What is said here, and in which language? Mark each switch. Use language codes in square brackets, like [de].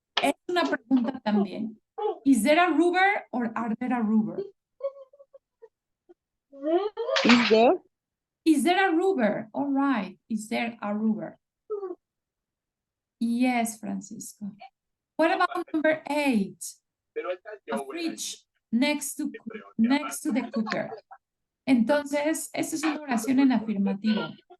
[es] Es una pregunta también. [en] Is there a rubber or are there a rubber? Is there? Is there a rubber? All right. Is there a rubber? Yes, Francisco. What about number 8? A fridge next to the cooker. [es] Entonces, esta es una oración en afirmativo.